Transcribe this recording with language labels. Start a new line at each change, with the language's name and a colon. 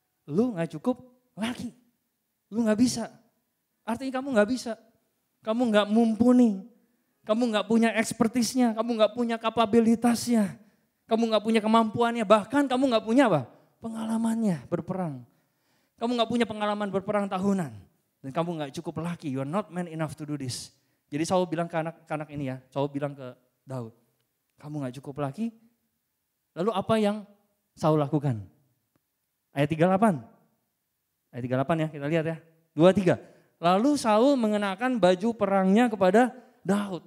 Indonesian: Lu gak cukup laki. Lu gak bisa. Artinya kamu gak bisa. Kamu gak mumpuni. Kamu gak punya ekspertisnya. Kamu gak punya kapabilitasnya. Kamu gak punya kemampuannya, bahkan kamu gak punya apa? Pengalamannya berperang. Kamu gak punya pengalaman berperang tahunan. Dan kamu gak cukup laki,
English: you are not man enough to do this.
Indonesian: Jadi Saul bilang ke anak ini ya, Saul bilang ke Daud, kamu gak cukup laki, lalu apa yang Saul lakukan? Ayat 38. Ayat 38 ya, kita lihat ya. 23. Lalu Saul mengenakan baju perangnya kepada Daud.